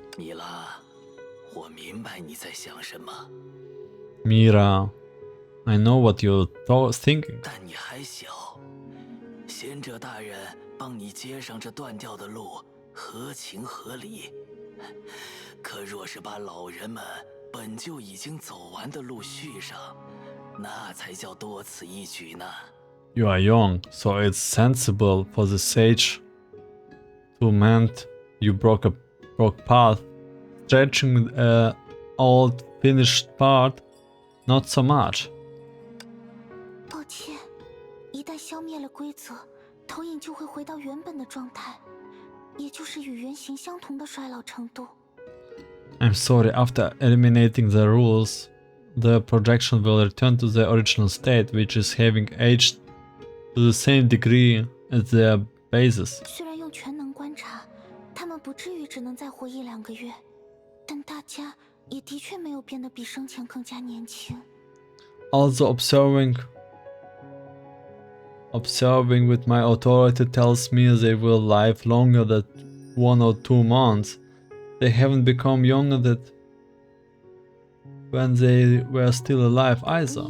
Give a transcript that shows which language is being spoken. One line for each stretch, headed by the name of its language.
Chinese: 米拉，我明白你在想什么，
English: Mira, I know what you're thinking.
Chinese: 但你还小，贤者大人帮你接上这断掉的路，合情合理。可若是把老人们本就已经走完的路续上，那才叫多此一举呢。
English: You are young, so it's sensible for the sage to mend you broke path. Stretching the old finished part, not so much.
Chinese: 抱歉，一旦消灭了规则，投影就会回到原本的状态，也就是与原型相同的衰老程度。
English: I'm sorry, after eliminating the rules, the projection will return to the original state, which is having aged to the same degree as their bases.
Chinese: 虽然用全能观察，他们不至于只能再活1-2个月，但大家也的确没有变得比生前更加年轻。
English: Also observing with my authority tells me they will live longer than 1 or 2 months. They haven't become younger than when they were still alive either.